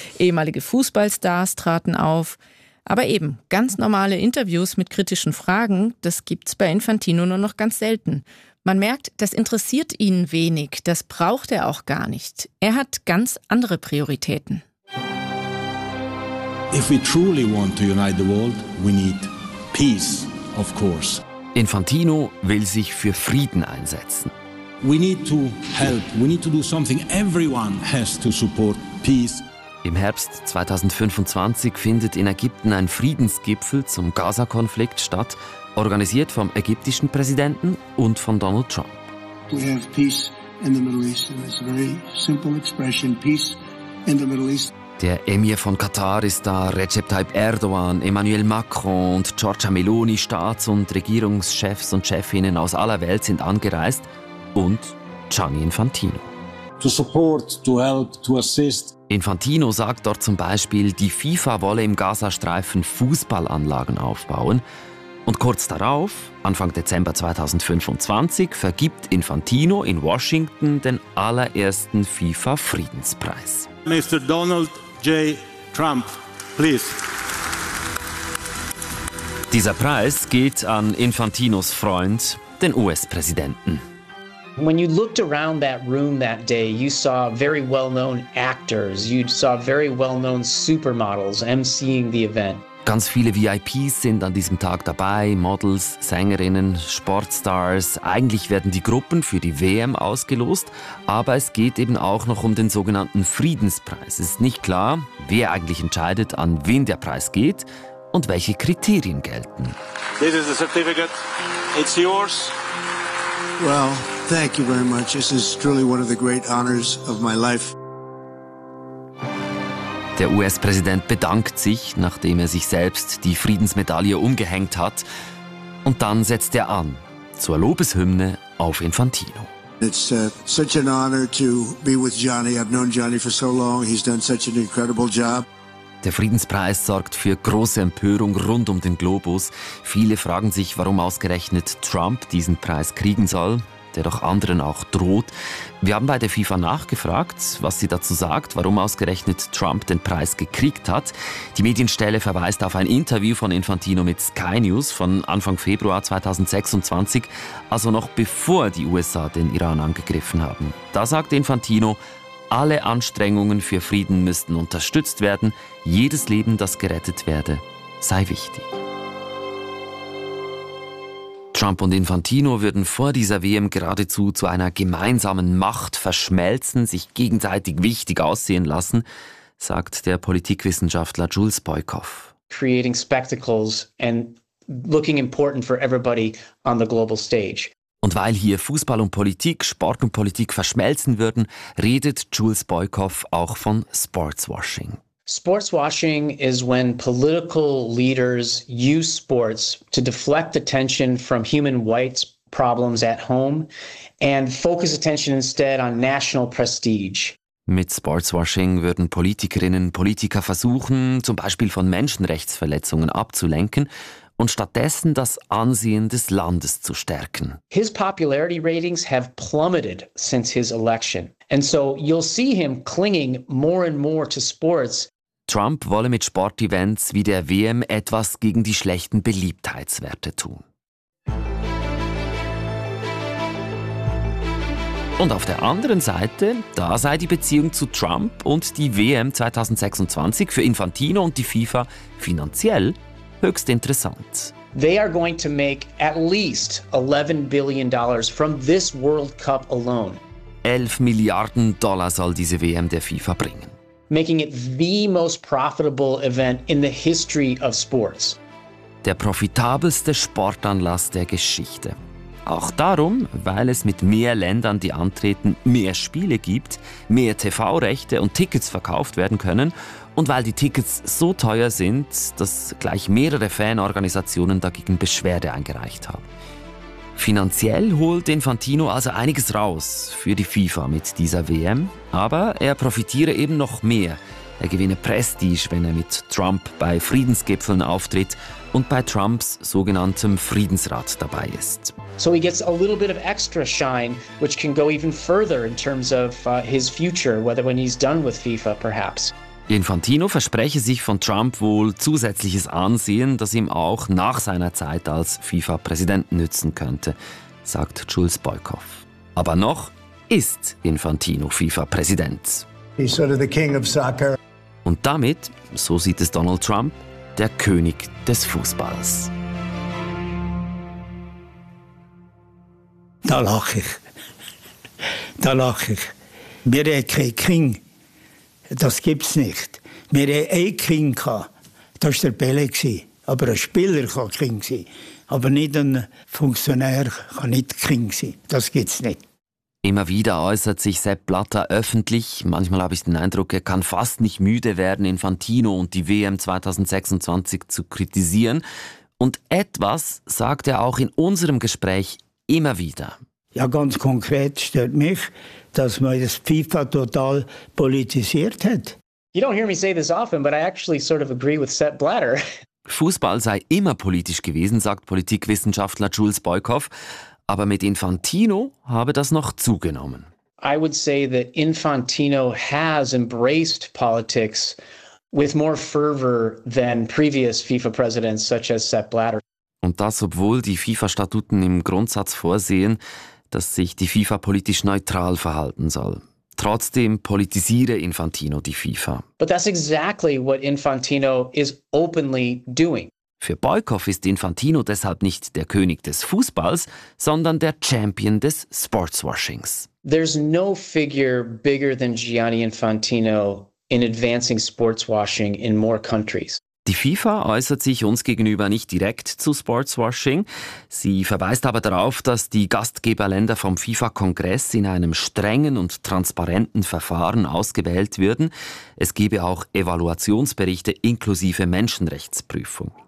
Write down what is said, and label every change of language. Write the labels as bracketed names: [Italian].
[German] Ehemalige Fußballstars traten auf. Aber eben, ganz normale Interviews mit kritischen Fragen, das gibt's bei Infantino nur noch ganz selten. Man merkt, das interessiert ihn wenig, das braucht er auch gar nicht. Er hat ganz andere Prioritäten. [English] If we truly want to unite the world, we need peace. Of course. [German] Infantino will sich für Frieden einsetzen. [English] We need to help. We need to do something. Everyone has to support peace. [German] Im Herbst 2025 findet in Ägypten ein Friedensgipfel zum Gaza-Konflikt statt, organisiert vom ägyptischen Präsidenten und von Donald Trump. [English] We have peace in the Middle East. And it's a very simple expression. Peace in the Middle East. [German] Der Emir von Katar ist da, Recep Tayyip Erdogan, Emmanuel Macron und Giorgia Meloni, Staats- und Regierungschefs und Chefinnen aus aller Welt sind angereist und Gianni Infantino. [English] To support, to help, to assist. [German] Infantino sagt dort zum Beispiel, die FIFA wolle im Gazastreifen Fußballanlagen aufbauen. Und kurz darauf, Anfang Dezember 2025, vergibt Infantino in Washington den allerersten FIFA-Friedenspreis. [English] Mr. Donald J. Trump, please. [German] Dieser Preis geht an Infantinos Freund, den US-Präsidenten. [English] When you looked around that room that day, you saw very well-known actors, you saw very well-known supermodels emceeing the event. [German] Ganz viele VIPs sind an diesem Tag dabei, Models, Sängerinnen, Sportstars. Eigentlich werden die Gruppen für die WM ausgelost, aber es geht eben auch noch um den sogenannten Friedenspreis. Es ist nicht klar, wer eigentlich entscheidet, an wen der Preis geht und welche Kriterien gelten. [English] This is the certificate. It's yours. Well, thank you very much. This is truly one of the great honors of my life. [German] Der US-Präsident bedankt sich, nachdem er sich selbst die Friedensmedaille umgehängt hat. Und dann setzt er an zur Lobeshymne auf Infantino. [English] It's such an honor to be with Gianni. I've known Gianni for so long. He's done such an incredible job. [German] Der Friedenspreis sorgt für große Empörung rund um den Globus. Viele fragen sich, warum ausgerechnet Trump diesen Preis kriegen soll, der doch anderen auch droht. Wir haben bei der FIFA nachgefragt, was sie dazu sagt, warum ausgerechnet Trump den Preis gekriegt hat. Die Medienstelle verweist auf ein Interview von Infantino mit Sky News von Anfang Februar 2026, also noch bevor die USA den Iran angegriffen haben. Da sagt Infantino, alle Anstrengungen für Frieden müssten unterstützt werden, jedes Leben, das gerettet werde, sei wichtig. Trump und Infantino würden vor dieser WM geradezu zu einer gemeinsamen Macht verschmelzen, sich gegenseitig wichtig aussehen lassen, sagt der Politikwissenschaftler Jules Boykoff. [English] Creating spectacles and looking important for everybody on the global stage. [German] Und weil hier Fußball und Politik, Sport und Politik verschmelzen würden, redet Jules Boykoff auch von Sportswashing. [English] Sportswashing is when political leaders use sports to deflect attention from human rights problems at home and focus attention instead on national prestige. [German] Mit Sportswashing würden Politikerinnen und Politiker versuchen, zum Beispiel von Menschenrechtsverletzungen abzulenken und stattdessen das Ansehen des Landes zu stärken. [English] His popularity ratings have plummeted since his election. And so you'll see him clinging more and more to sports. [German] Trump wolle mit Sportevents wie der WM etwas gegen die schlechten Beliebtheitswerte tun. Und auf der anderen Seite, da sei die Beziehung zu Trump und die WM 2026 für Infantino und die FIFA finanziell höchst interessant. [English] They are going to make at least $11 billion from this World Cup alone. [German] 11 Milliarden Dollar soll diese WM der FIFA bringen. [English] Making it the most profitable event in the history of sports. [German] Der profitabelste Sportanlass der Geschichte. Auch darum, weil es mit mehr Ländern, die antreten, mehr Spiele gibt, mehr TV-Rechte und Tickets verkauft werden können und weil die Tickets so teuer sind, dass gleich mehrere Fanorganisationen dagegen Beschwerde eingereicht haben. Finanziell holt Infantino also einiges raus für die FIFA mit dieser WM, aber er profitiere eben noch mehr. Er gewinne Prestige, wenn er mit Trump bei Friedensgipfeln auftritt und bei Trumps sogenanntem Friedensrat dabei ist. [English] So he gets a little bit of extra shine, which can go even further in terms of his future, whether when he's done with FIFA perhaps. [German] Infantino verspreche sich von Trump wohl zusätzliches Ansehen, das ihm auch nach seiner Zeit als FIFA-Präsident nützen könnte, sagt Jules Boykoff. Aber noch ist Infantino FIFA-Präsident. [English] He's sort of the king of soccer. [German] Und damit, so sieht es Donald Trump, der König des Fußballs. Da lache ich. Da lache ich. Wir haben keinen King. Das gibt's nicht. Wir hatten ein King gehabt. Das war der Pelé. Aber ein Spieler kann King sein. Aber nicht ein Funktionär kann nicht King sein. Das gibt's nicht. Immer wieder äußert sich Sepp Blatter öffentlich. Manchmal habe ich den Eindruck, er kann fast nicht müde werden, Infantino und die WM 2026 zu kritisieren. Und etwas sagt er auch in unserem Gespräch immer wieder. Ja, ganz konkret stört mich, dass man das FIFA total politisiert hat. [English] You don't hear me say this often, but I actually sort of agree with Sepp Blatter. [German] Fußball sei immer politisch gewesen, sagt Politikwissenschaftler Jules Boykoff. Aber mit Infantino habe das noch zugenommen. [English] I would say that Infantino has embraced politics with more fervor than previous FIFA presidents such as Sepp Blatter. [German] Und das, obwohl die FIFA-Statuten im Grundsatz vorsehen, dass sich die FIFA politisch neutral verhalten soll. Trotzdem politisiere Infantino die FIFA. [English] But that's exactly what Infantino is openly doing. [German] Für Boykoff ist Infantino deshalb nicht der König des Fußballs, sondern der Champion des Sportswashings. [English] There's no figure bigger than Gianni Infantino in advancing sportswashing in more countries. [German] Die FIFA äußert sich uns gegenüber nicht direkt zu Sportswashing. Sie verweist aber darauf, dass die Gastgeberländer vom FIFA-Kongress in einem strengen und transparenten Verfahren ausgewählt würden. Es gebe auch Evaluationsberichte inklusive Menschenrechtsprüfung.